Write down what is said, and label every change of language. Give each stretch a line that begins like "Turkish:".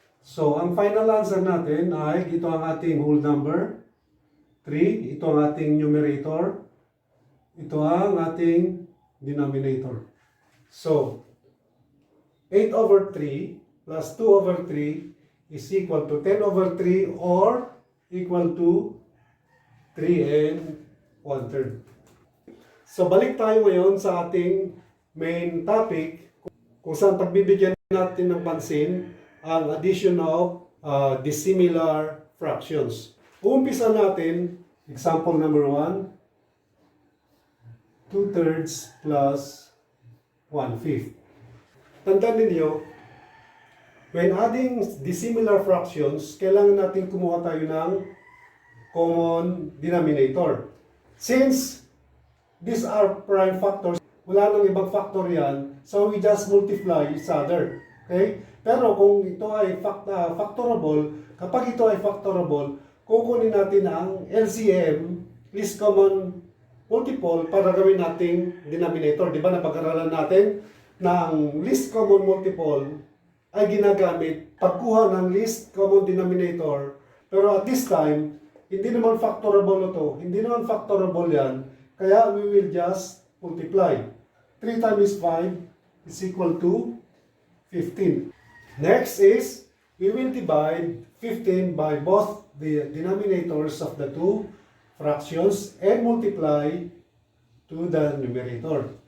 Filipino: So, ang final answer natin ay ito ang ating whole number. 3. Ito ang ating numerator. Ito ang ating denominator.
English: So, 8/3 plus 2/3 is equal to 10/3 or equal to 3 1/3.
Filipino: So, balik tayo ngayon sa ating main topic, kung saan pagbibigyan natin ng pansin ang addition of dissimilar fractions. Uumpisa natin, example number 1, 2/3 plus 1/5. Tandaan ninyo,
English: when adding dissimilar fractions,
Filipino: kailangan natin kumuha tayo ng common denominator.
English: Since these are prime factors,
Filipino: wala nang ibang factor yan,
English: so we just multiply each other.
Filipino: Okay? Pero kung ito ay factorable, kapag ito ay factorable, kukunin natin ang LCM, least common multiple, para gawin nating denominator. Di ba napag-aralan natin na ang least common multiple ay ginagamit pagkuha ng least common denominator. Pero
English: at this time,
Filipino: hindi naman factorable ito. Hindi naman factorable yan.
English: Kaya we will just multiply. 3 times 5 is equal to 15. Next is, we will divide 15 by both the denominators of the two fractions and multiply to the numerator.